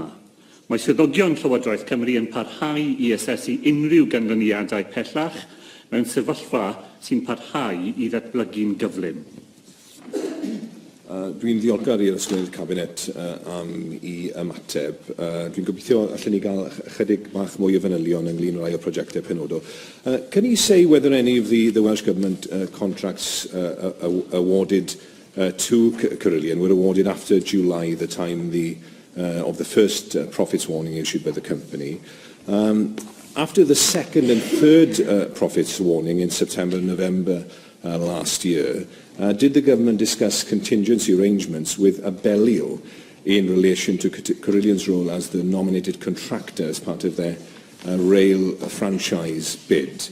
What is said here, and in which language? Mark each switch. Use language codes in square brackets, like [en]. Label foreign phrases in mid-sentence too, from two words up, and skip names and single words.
[cy] Mae swyddogion Llywodraeth Cymru yn parhau I asesu unrhyw ganlyniadau pellach mewn sefyllfa sy'n parhau I ddatblygu'n gyflym. Dwi'n ddiolchgar i'r ysgolhaig Cabinet am I ymateb. Dwi'n gobeithio allan ni gael chydig bach mwy o fanylion ynglyn â rai o prosiectau penodol. [en] Can you say whether any of the Welsh Government contracts awarded to Carillion were awarded after July, the time of the first profits warning issued by the company? After the second and third profits warning in September and November last year, did the government discuss contingency arrangements with Abellio in relation to Carillion's role as the nominated contractor as part of their rail franchise bid?